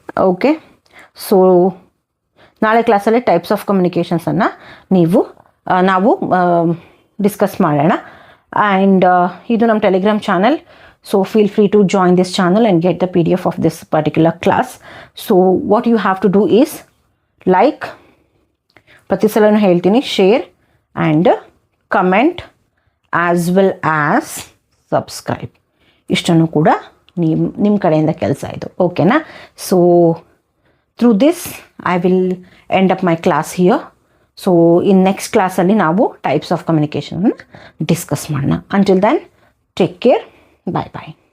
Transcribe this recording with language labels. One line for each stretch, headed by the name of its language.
Kannada: Okay, so ನಾಳೆ ಕ್ಲಾಸಲ್ಲಿ types of ಕಮ್ಯುನಿಕೇಷನ್ಸನ್ನು ನಾವು ಡಿಸ್ಕಸ್ ಮಾಡೋಣ. ಆ್ಯಂಡ್ ಇದು ನಮ್ಮ Telegram channel.
English: So feel free to join this channel and get the PDF of this particular class. So what you have to do is like,
Kannada: ಪ್ರತಿ ಸಲನೂ ಹೇಳ್ತೀನಿ,
English: share and comment as well as subscribe.
Kannada: ಇಷ್ಟನ್ನು ಕೂಡ ನಿಮ್ಮ ಕಡೆಯಿಂದ ಕೆಲಸ ಇದು. ಓಕೆನಾ.
English: So through this I will end up my class here.
Kannada: So in next ಕ್ಲಾಸಲ್ಲಿ ನಾವು ಟೈಪ್ಸ್ ಆಫ್ ಕಮ್ಯುನಿಕೇಷನ್ ಡಿಸ್ಕಸ್ ಮಾಡೋಣ.
English: Until then, take care. Bye bye.